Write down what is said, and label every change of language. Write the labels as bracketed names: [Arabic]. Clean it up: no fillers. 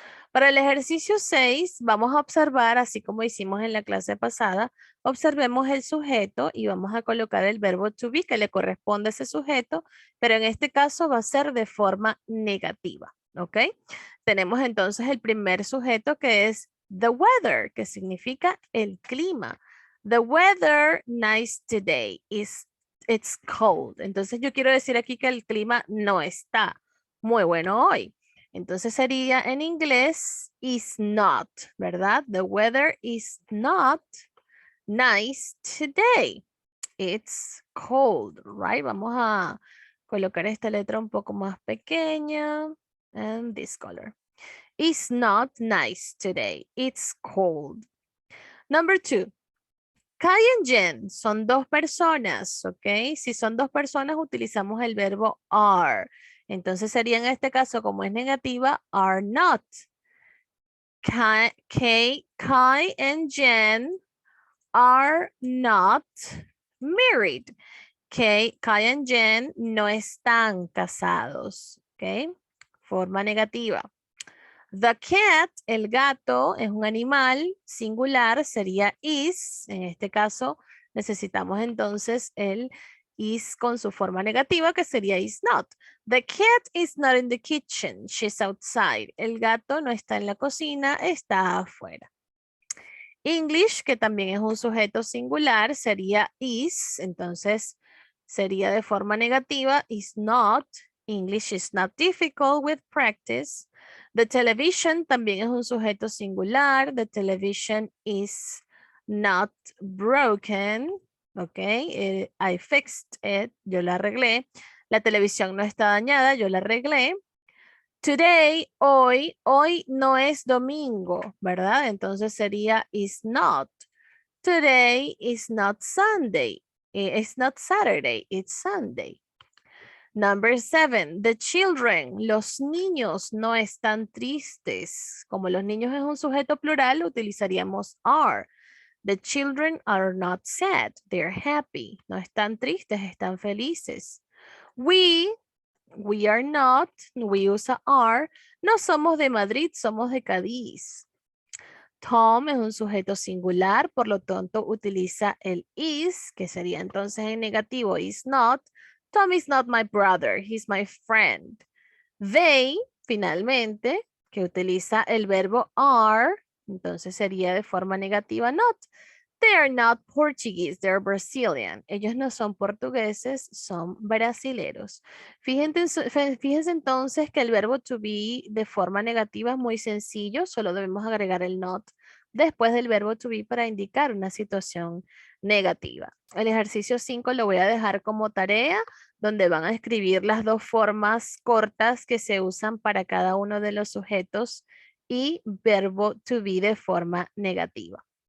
[Spanish] Para el ejercicio 6 vamos a observar, así como hicimos en la clase pasada, observemos el sujeto y vamos a colocar el verbo to be que le corresponde a ese sujeto, pero en este caso va a ser de forma negativa, ¿ok? Tenemos entonces el primer sujeto que es [English] the weather, [Spanish] que significa el clima. [English] The weather nice today it's cold. [Spanish] Entonces yo quiero decir aquí que el clima no está muy bueno hoy. Entonces sería en inglés [English] is not, [Spanish] ¿verdad? [English] The weather is not nice today. It's cold, right? [Spanish] Vamos a colocar esta letra un poco más pequeña. [English] And this color. It's not nice today. It's cold. Number 2. [Spanish] Kai and Jen son dos personas, ¿ok? Si son dos personas, utilizamos el verbo are. Entonces sería en este caso, como es negativa, [English] are not. Kai and Jen are not married. [Spanish] Kai and Jen no están casados, ¿ok? Forma negativa. [English] The cat, [Spanish] el gato, es un animal singular, sería is. En este caso, necesitamos entonces el is con su forma negativa, que sería [English] is not. The cat is not in the kitchen, she's outside. [Spanish] El gato no está en la cocina, está afuera. English, que también es un sujeto singular, sería is. Entonces, sería de forma negativa, [English] is not. English is not difficult with practice. The television [Spanish] también es un sujeto singular. [English] The television is not broken. Ok, I fixed it. [Spanish] Yo la arreglé. La televisión no está dañada. Yo la arreglé. Today, hoy no es domingo, ¿verdad? Entonces sería [English] is not. Today is not Sunday. It's not Saturday, it's Sunday. Number 7, the children, [Spanish] los niños no están tristes. Como los niños es un sujeto plural, utilizaríamos are. [English] The children are not sad, they're happy. [Spanish] No están tristes, están felices. [English] We are not, [Spanish] we usa are. No somos de Madrid, somos de Cádiz. Tom es un sujeto singular, por lo tanto utiliza el is, que sería entonces en negativo, [English] is not. Tom is not my brother, he's my friend. [Spanish] They, finalmente, que utiliza el verbo are, entonces sería de forma negativa not. [English] They are not Portuguese, they're Brazilian. [Spanish] Ellos no son portugueses, son brasileros. Fíjense entonces que el verbo to be de forma negativa es muy sencillo, solo debemos agregar el not después del verbo to be para indicar una situación negativa. El ejercicio 5 lo voy a dejar como tarea, donde van a escribir las dos formas cortas que se usan para cada uno de los sujetos y verbo to be de forma negativa.